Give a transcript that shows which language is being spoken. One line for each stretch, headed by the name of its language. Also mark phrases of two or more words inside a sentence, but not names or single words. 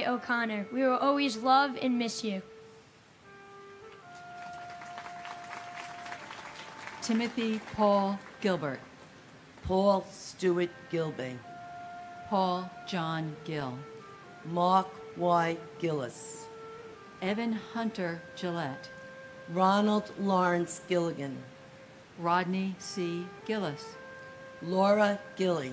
English: O'Connor. We will always love and miss you. Timothy Paul Gilbert, Paul Stewart Gilbey, Paul John Gill, Mark Y. Gillis, Evan Hunter Gillette, Ronald Lawrence Gilligan, Rodney C. Gillis, Laura Gilly,